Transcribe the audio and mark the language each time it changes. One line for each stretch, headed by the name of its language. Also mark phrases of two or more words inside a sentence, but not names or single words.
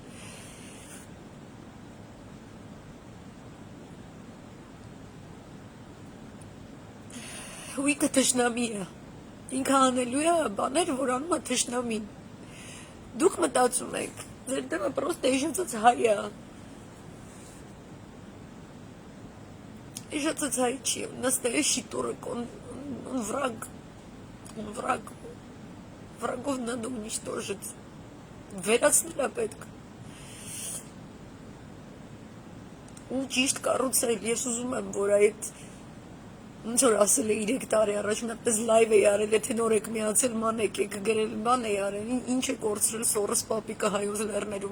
Armenian: Ուիկը թշնամի է, ինքը անելու է բաներ, որ անում է թշնամին, դուք մտածում եք Ձեր դեմը պրոստը իշացած հայ է, իշացած հայ չի,
Russian: настоящий турок, он враг, врагов надо уничтожить,
Armenian: վերացնել է պետք, ու ճիշտ կառուցել։ Ես ուզում եմ, որ այդ ոնց որ ասել է 3 տարի առաջ մտած լայվ էի արել, եթե նոր եք միացել, մանեք եք գրել, բան էի արել, ինչ է կորցրել Սորոս պապիկը հայոց լեռներում